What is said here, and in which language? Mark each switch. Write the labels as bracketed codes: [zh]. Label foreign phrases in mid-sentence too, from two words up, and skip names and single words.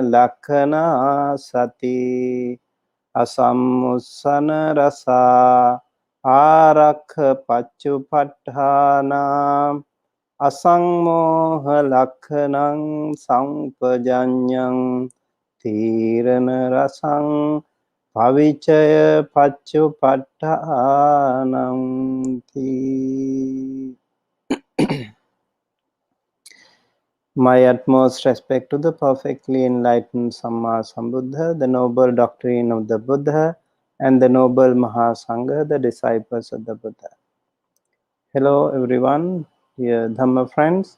[pi] lakkana sati Asammussana rasa Arakha paccupatthana Asangmoha lakkhanang sampajaññang Tirana rasang pavicaya paccupattanam ti. [en] My utmost respect to the perfectly enlightened [pi] Samma Sambuddha, [en] the noble doctrine of the Buddha, and the noble Mahasangha, the disciples of the Buddha. Hello everyone, dear Dhamma friends.